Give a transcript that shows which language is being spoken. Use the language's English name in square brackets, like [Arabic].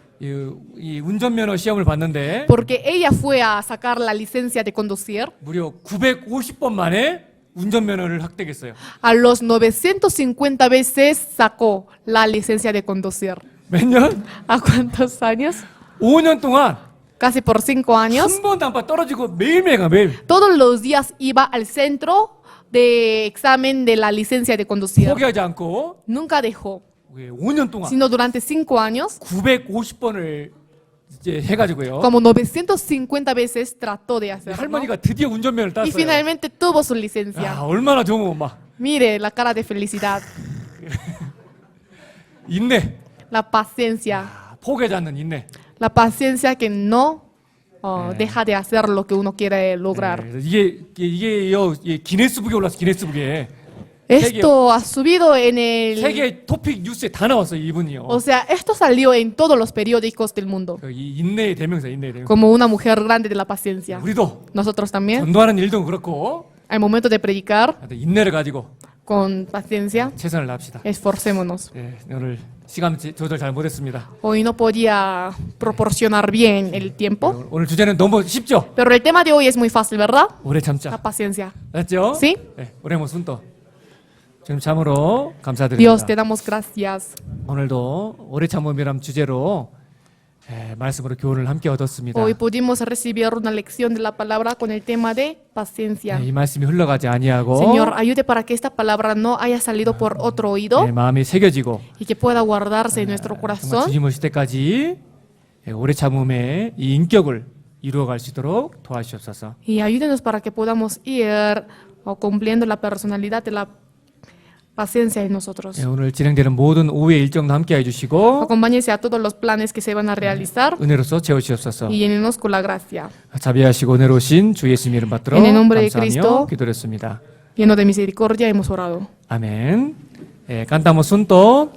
[Korean] 이 운전면허 시험을 봤는데 [Spanish] porque ella fue a sacar la licencia de conducir. [Korean] 무려 950번 만에 운전면허를 획득했어요. [Spanish] A los 950 veces sacó la licencia de conducir. [Korean] 몇 년? [Spanish] ¿A cuántos años? [Korean] 5년 동안 [Spanish] Casi por 5 años. [Korean] 한 번도 안 빠 떨어지고 매일매일 가 매일. [Spanish] Todos los días iba al centro de examen de la licencia de conducir. [Korean] 포기하지 않고 [Spanish] Nunca dejó, [Korean] 5년 동안 [Spanish] sino durante 5 años, [Korean] 950번을 이제 해가지고요. [Spanish] como 950 veces trató de hacerlo. [Korean] 할머니가 드디어 운전면허를 [Spanish] Y [Korean] 땄어요. [Spanish] finalmente tuvo su [Korean] 야, [Spanish] licencia. [Korean] 얼마나 좋은 막 [Spanish] Mire la cara de felicidad, [Korean] 인내, [Spanish] la paciencia. [Korean] 포기하지 않는 인내. [Spanish] La paciencia que no deja de hacer lo que uno quiere lograr. [Korean] 그래서 이게 기네스북에 올랐어. 기네스북에 [Spanish] Esto ha subido en el... [Korean] 세계 토픽 뉴스에 다 나왔어요. 이분이요. [Spanish] O sea, esto salió en todos los periódicos del mundo. [Korean] 이 인내의 대명사, 인내의 대명사. [Spanish] Como una mujer grande de la paciencia. [Korean] 우리도 [Spanish] Nosotros también, [Korean] 전도하는 일도 그렇고 [Spanish] al momento de predicar, [Korean] 인내를 가지고 [Spanish] con paciencia, [Korean] 최선을 다합시다. [Spanish] esforcémonos. [Korean] 오늘 시간 조절 잘 못했습니다. [Spanish] Hoy no podía proporcionar bien el tiempo, [Korean] 오늘 주제는 너무 쉽죠? [Spanish] pero el tema de hoy es muy fácil, ¿verdad? [Korean] 오래 [Spanish] La [Korean] 참자. [Spanish] paciencia. [Korean] 맞죠? [Spanish] Sí. 올해 뭐 순도. [Korean] 지금 참으로 감사드립니다. [Spanish] Dios, te damos gracias. [Korean] 오늘도 오래 참음이란 주제로 말씀으로 교훈을 함께 얻었습니다. [Spanish] Hoy pudimos recibir una lección de la palabra con el tema de paciencia. [Korean] 이 말씀이 흘러가지 아니하고 [Spanish] Señor, ayude para que esta palabra no haya salido por otro oído [Korean] 마음에 새겨지고 [Spanish] y que pueda guardarse en nuestro [Korean] 정말 [Spanish] corazón. [Korean] 주님 오실 때까지 오래 참음의 이 인격을 이루어갈 수 있도록 도와주시옵소서. [Spanish] Y ayúdenos para que podamos ir cumpliendo la personalidad de la paciencia en nosotros. [Korean] 오늘 진행되는 모든 오후의 일정도 함께 해주시고 [Spanish] Acompáñense a todos los planes que se van a realizar [Korean] 은혜로서 채워주시옵소서. [Spanish] y llénenos con la gracia. [Korean] 자비하시고 은혜로우신 주 예수님 이름 받들어 [Spanish] En el nombre de [Korean] 감사하며 [Spanish] Cristo. [Korean] 기도했습니다. [Spanish] Lleno de misericordia hemos orado. 아멘. cantamos juntos.